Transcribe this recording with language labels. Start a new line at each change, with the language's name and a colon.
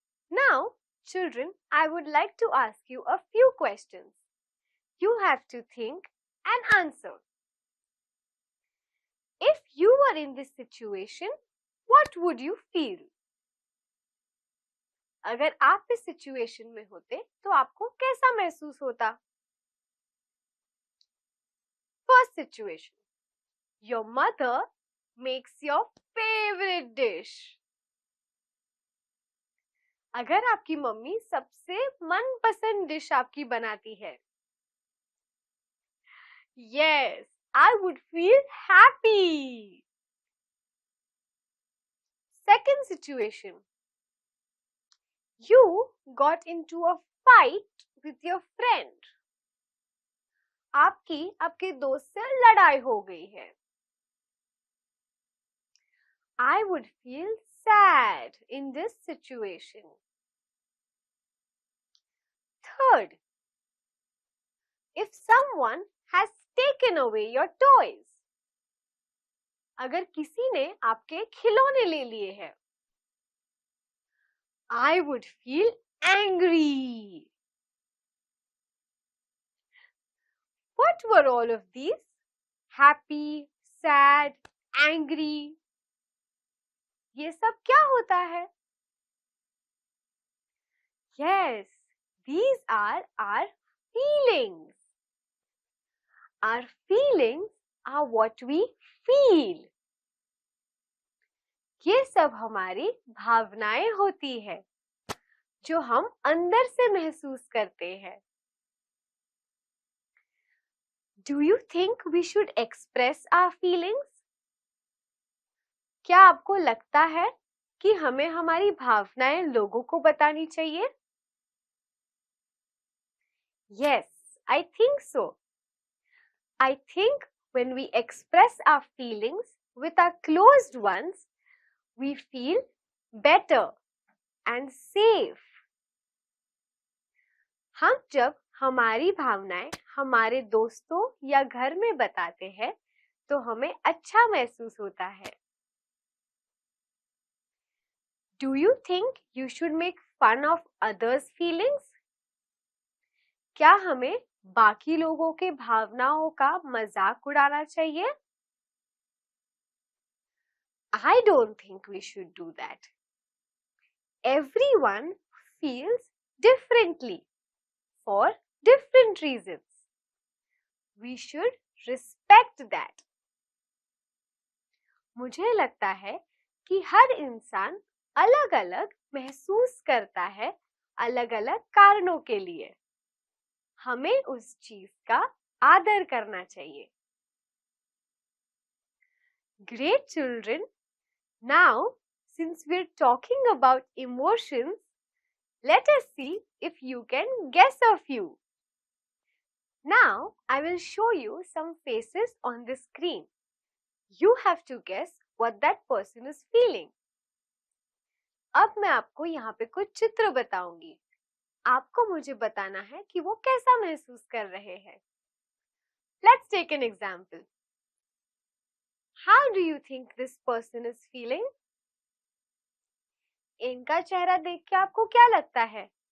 English: Now, children, I would like to ask you a few questions. You have to think and answer. If you were in this situation, what would you feel?
Hindi: अगर आप इस situation में होते तो आपको कैसा महसूस होता?
English: First situation. Your mother makes your favorite dish.
Hindi: अगर आपकी मम्मी सबसे मनपसंद डिश आपकी बनाती है.
English: Yes, I would feel happy. Second situation. You got into a fight with your friend.
Hindi: आपकी आपके दोस्त से लड़ाई हो गई है.
English: I would feel sad in this situation. Third, if someone has taken away your toys.
Hindi: अगर किसी ने आपके खिलौने ले लिए हैं.
English: I would feel angry. What were all of these? Happy, sad, angry.
Hindi: ये सब क्या होता है?
English: Yes, these are our feelings. Our feelings are what we feel.
Hindi: ये सब हमारी भावनाएं होती है जो हम अंदर से महसूस करते हैं.
English: Do you think we should express our feelings?
Hindi: क्या आपको लगता है कि हमें हमारी भावनाएं लोगों को बतानी चाहिए?
English: Yes, I think so. I think when we express our feelings with our closed ones, we feel better and safe.
Hindi: हम जब हमारी भावनाएं हमारे दोस्तों या घर में बताते हैं तो हमें अच्छा महसूस होता है.
English: Do you think you should make fun of others' feelings?
Hindi: क्या हमें बाकी लोगों के भावनाओं का मजाक उड़ाना चाहिए?
English: I don't think we should do that. Everyone feels differently for different reasons. We should respect that.
Hindi: मुझे लगता है कि हर इंसान अलग-अलग महसूस करता है अलग-अलग कारणों के लिए. हमें उस चीज का आदर करना चाहिए.
English: Great children. Now, since we're talking about emotions, let us see if you can guess a few. Now, I will show you some faces on the screen. You have to guess what that person is feeling.
Hindi: अब मैं आपको यहाँ पे कुछ चित्र बताऊंगी. आपको मुझे बताना है कि वो कैसा महसूस कर रहे हैं.
English: Let's take an example. How do you think this person is feeling?
Hindi: इनका चेहरा देख के आपको क्या लगता है?